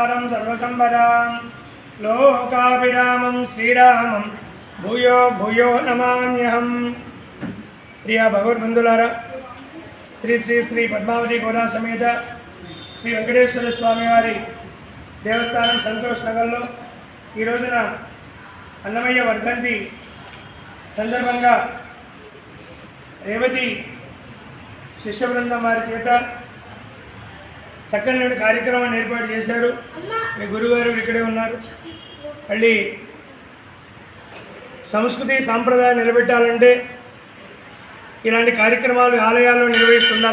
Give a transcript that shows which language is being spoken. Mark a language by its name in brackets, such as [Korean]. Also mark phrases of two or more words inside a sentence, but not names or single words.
[Sanskrit] सर्वसंपदां लोकाभिरामं श्रीरामं भूयो भूयो नमाम्यहं। [Telugu] ప్రియా భగవద్బంధులారా శ్రీ శ్రీ శ్రీ పద్మావతి గోదా సమేత శ్రీ వేంకటేశ్వర స్వామి వారి దేవస్థానం సంతోష నగర్లో ఈ రోజున అన్నమయ్య వర్ధంతి సందర్భంగా రేవతి శిష్య బృందం వారి చేత చక్కని కార్యక్రమాన్ని ఏర్పాటు చేశారు. మీ గురుగారు ఇక్కడే ఉన్నారు. మళ్ళీ సంస్కృతి సాంప్రదాయాలు నిలబెట్టాలంటే ఇలాంటి కార్యక్రమాలు ఆలయాల్లో నిర్వహిస్తుండాలి.